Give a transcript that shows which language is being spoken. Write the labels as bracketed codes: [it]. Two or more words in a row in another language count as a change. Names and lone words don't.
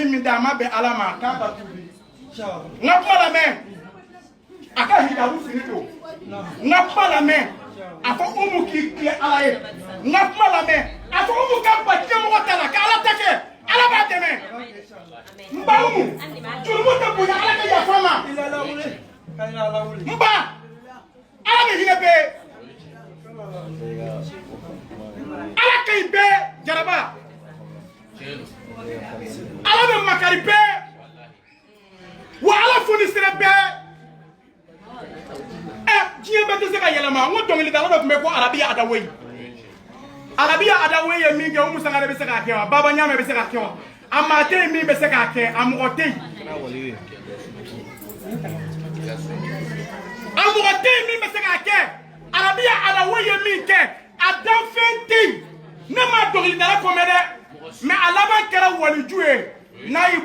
[bm] min da a ma bɛn ala ma k'a ka tuubi n ka kuma lamɛn a ka hijabu fini don n ka kuma lamɛn a fɔ umu k'i tilen ala ye n ka kuma lamɛn a fɔ umu ka ba diɲɛmɔgɔ ta la ka ala ta kɛ ala b'a dɛmɛ n ba umu jurumu tɛ bonya ala ka yafa ma n ba ala bɛ hinɛ bɛɛ ala ka ɲi bɛɛ jaraba ala bɛ makari bɛɛ wa ala foni sira bɛɛ diɲɛ bɛɛ tɛ se ka yɛlɛma n ko dɔnkilidala dɔ tun bɛ ko arabiya adawoyi arabiya adawoyi ye min kɛ o musaka de bɛ se k'a kɛ wa baba ɲaamɛ bɛ se k'a kɛ wa a maa tɛ yen min bɛ se k'a kɛ a mɔgɔ tɛ yen a mɔgɔ tɛ yen min bɛ se k'a kɛ arabiya adawoyi ye min kɛ a danfɛn tɛ yen ne ma dɔnkilidala kɔmɛ dɛ mais a laban kɛra waliju ye n'a y'i